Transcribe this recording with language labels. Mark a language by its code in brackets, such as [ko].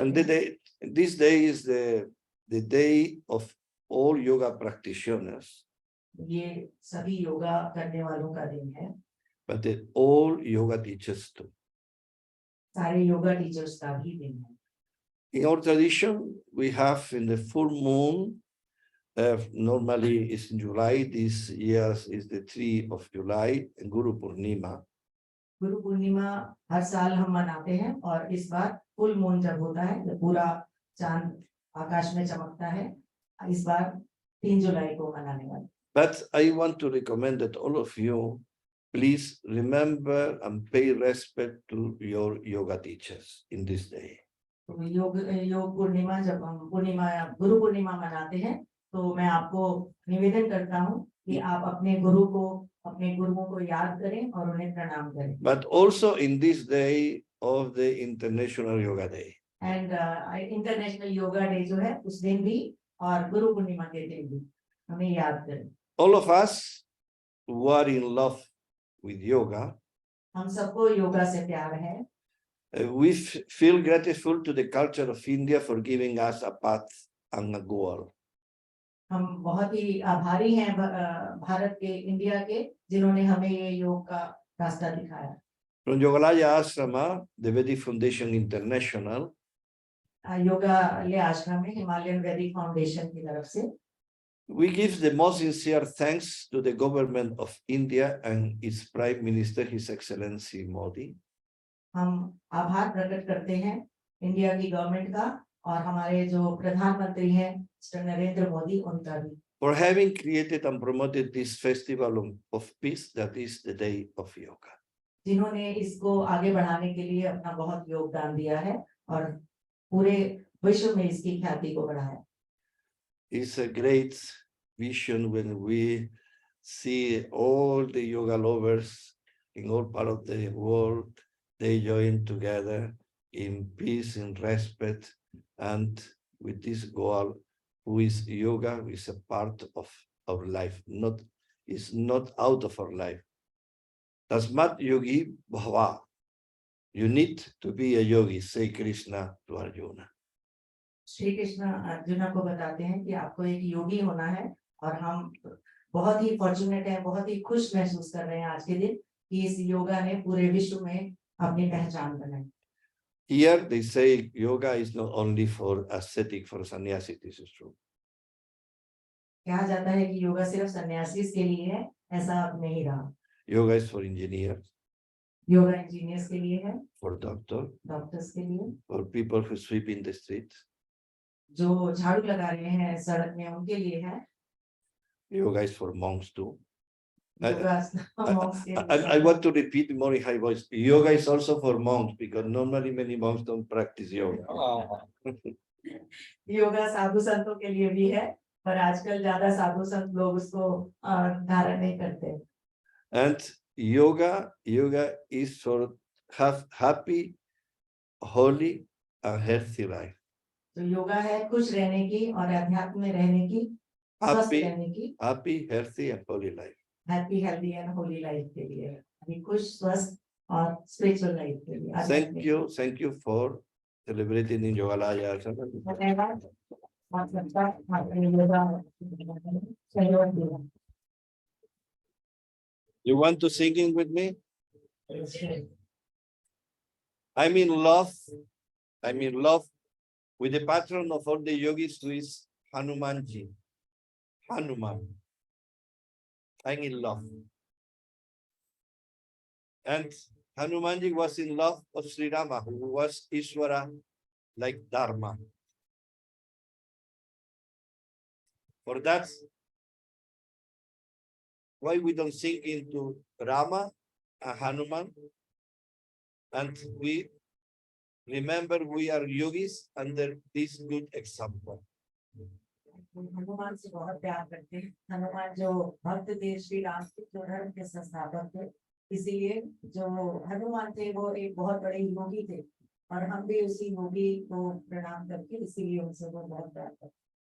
[en] And [hi] चुके हैं। [en] this day is the day of all yoga practitioners, [hi] ये सभी योगा करने वालों का दिन है, [en] but all yoga teachers too. [hi] सारे योगा टीचर्स का भी दिन है। [en] In our tradition, we have in the full moon, normally it's in July, this year is the 3 of July, Guru Purnima. [hi] Guru Purnima हर साल हम मनाते हैं और इस बार फुल मून जब होता है जब पूरा चांद आकाश में चमकता है, इस बार 3 जुलाई को मनाने वाले। [en] But I want to recommend that all of you, please remember and pay respect to your yoga teachers in this day. [hi] तो योग पूर्णिमा जब हम गुरु पूर्णिमा मनाते हैं तो मैं आपको निवेदन करता हूँ कि आप अपने गुरुओं को याद करें और उन्हें प्रणाम करें। [en] But also in this day of the International Yoga Day. [hi] And international yoga day जो है उस दिन भी और गुरु पूर्णिमा के दिन भी हमें याद करें। [en] All of us who are in love with yoga, [hi] हम सबको योगा से प्यार है। [en] we feel grateful to the culture of India for giving us a path and a goal. [hi] हम बहुत ही आभारी हैं भारत के, इंडिया के, जिन्होंने हमें ये योग का रास्ता दिखाया। [en] From Yogalaya Ashram, the Vedic Foundation International, [hi] योगालय आश्रम में हिमालयन वैदिक फाउंडेशन की तरफ से [en] we give the most sincere thanks to the government of India and its Prime Minister, His Excellency Modi, [hi] हम आभार प्रकट करते हैं इंडिया की गवर्नमेंट का और हमारे जो प्रधानमंत्री हैं मिस्टर नरेंद्र मोदी, उनका भी, [en] for having created and promoted this festival of peace, that is the Day of Yoga. [hi] जिन्होंने इसको आगे बढ़ाने के लिए अपना बहुत योगदान दिया है और पूरे विश्व में इसकी ख्याति को बढ़ाया। [en] It's a great vision when we see all the yoga lovers in all parts of the world, they join together in peace, in respect, and with this goal, who is yoga, is a part of our life, is not out of our life. [sa] Tasmat yogi bhava. [en] You need to be a yogi, say Krishna to Arjuna. [hi] Shri Krishna arjuna को बताते हैं कि आपको एक योगी होना है और हम बहुत ही फॉर्चुनेट हैं, बहुत ही खुश महसूस कर रहे हैं आज के दिन कि इस योगा ने पूरे विश्व में अपनी पहचान बनाई। [en] Here they say yoga is not only for ascetic, for sannyasi, this is true. [hi] कहा जाता है कि योगा सिर्फ सन्यासी के लिए है, ऐसा अब नहीं रहा। [en] Yoga is for engineers, [hi] yoga engineers के लिए है, [en] for [hi] डॉक्टर्स के लिए, [en] for people who sweep in the streets. [hi] जो झाड़ू लगा रहे हैं सड़क में, उनके लिए है। [en] Yoga is for monks too. monks I want to repeat more in high voice. Yoga is also for monks because normally many monks don't practice yoga. [hi] Yoga साधु संतों के लिए भी है, पर आजकल ज्यादा साधु संत लोग उसको धारण नहीं करते। [en] And yoga is for have happy, holy, and healthy life. [hi] तो योगा है खुश रहने की और अध्यात्म में रहने की, स्वस्थ रहने की, [en] happy, healthy, and holy life. Happy healthy and holy life [hi] के लिए, अभी खुश स्वस्थ और स्पिरिचुअल लाइफ के लिए। [en] Thank you for celebrating in Yogalaya Ashram. [hi] धन्यवाद। सहयोग दिया। [en] You want to sing in with me? I'm in love with the patron of all the yogis, who is Hanumanji. Hanuman. I'm in love. And Hanumanji was in love of Sri Rama, who was Ishvara, like Dharma. For that, why we don't sing into Rama and Hanuman, and we remember we are yogis under this good example. [hi] Hanuman से बहुत प्यार करते हैं। हनुमान जो भक्त थे, श्री राम के जो धर्म के संस्थापक थे, इसीलिए जो हनुमान थे वो एक बहुत बड़े योगी थे और हम भी उसी योगी को प्रणाम करके इसीलिए उनसे वो बहुत प्यार करते हैं।